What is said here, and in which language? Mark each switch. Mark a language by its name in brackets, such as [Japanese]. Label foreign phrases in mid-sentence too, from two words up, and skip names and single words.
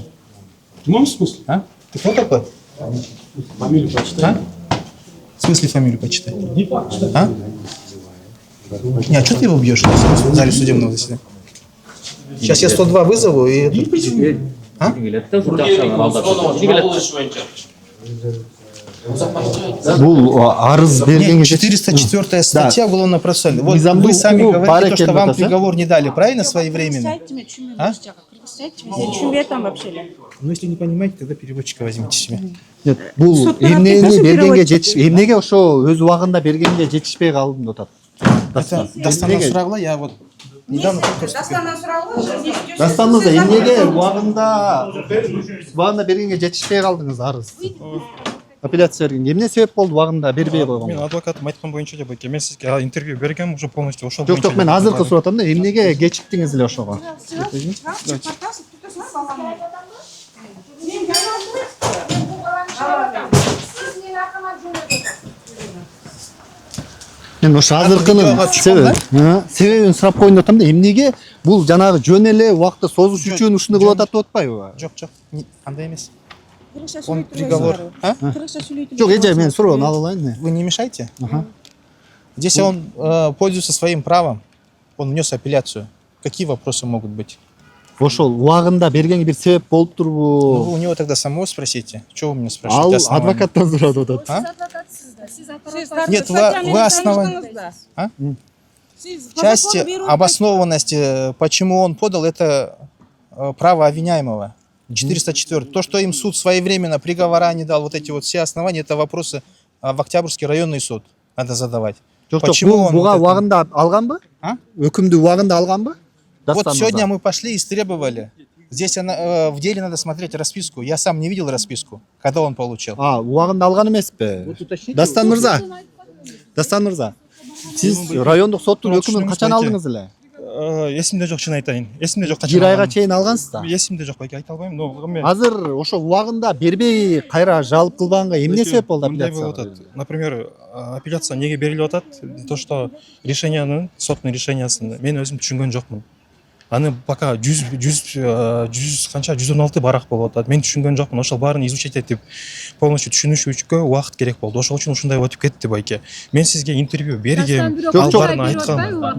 [Russian] В прямом смысле? А? Ты кто такой? Фамилию почитай. В смысле фамилию почитай? Не почитай. А? Не, а что ты его бьешь в зале судебного заседания? Сейчас я 102 вызову и... А? [Kyrgyz] Бул арыз бергенге [Russian] 404 статья Уголовно-процессуального. Вот вы сами говорите, что вам приговор не дали, правильно, своевременно? А? Ну, если не понимаете, тогда переводчика возьмите себе. Нет, [Kyrgyz] бул эмнени бергенге эмнеге ошо өз убагында бергенге жетишпей калдым деп атат. Дастандан сурагыла, [Russian] я вот недавно [Kyrgyz] Дастаныңызда эмнеге убагында бергенге жетишпей калдыңыз арыз? Апелляция берген. Эмне себеп болду убагында бербей койгон? Мен адвокатым айткан боюнча деп айтам. Мен сизге интервью бергем [Russian] уже полностью [Kyrgyz] ошол боюнча. Жок, мен азыркы сурап атам да, эмнеге кечиктиңиз эле ошого? Мен ошо азыркынын себебин сурап коеюн деп атам да, эмнеге бул жанагы жөн эле убакытты созуш үчүн ушуну кылып атат деп атпайбы? Жок, андай эмес. [Russian] Он приговор. [Kyrgyz] Жок, эже мен суроону ала алайын. [Russian] Вы не мешайте. Здесь он пользуется своим правом. Он внес апелляцию. Какие вопросы могут быть? [Kyrgyz] Ошол убагында бергенге бир себеп болуп турбу? [Russian] Ну, у него тогда самого спросите. Что вы меня спрашиваете? [Kyrgyz] Ал адвокаттан сурап атат. [Russian] Нет, вы основание. В части обоснованности, почему он подал, это право обвиняемого. 404. То, что им суд своевременно приговора не дал, вот эти вот все основания, это вопросы в Октябрьский районный суд надо задавать. Почему он буга вот это- [Kyrgyz] убагында алганбы? А? Өкүмдү убагында алганбы? [Russian] Вот сегодня мы пошли и истребовали. Здесь в деле надо смотреть расписку. Я сам не видел расписку, когда он получил. [Kyrgyz] Убагында алган эмеспи? Дастан мырза. Дастан мырза. Сиз райондук соттун өкүмүн качан алдыңыз эле? Эсимде жок, чын айтайын. Эсимде жок, Бир айга чейин алгансыз да? Эсимде жок байке, айта албайм. Но мен Азыр ошо убагында бербей кайра жалып кылганга эмне себеп болду мындай болуп апелляцияга? атат. Например, апелляция неге берилип атат? [Russian] То, что [Kyrgyz] решениянын, соттун решениясын мен өзүм түшүнгөн жокмун. Аны пока 100 канча 116 барак болуп атат. Мен түшүнгөн жокмун. Ошол баарын изучить этип, полностью түшүнүшкө убакыт керек болду. Ошол үчүн ушундай өтүп кетти байке. Мен сизге интервью бергем, ал баарын айткам.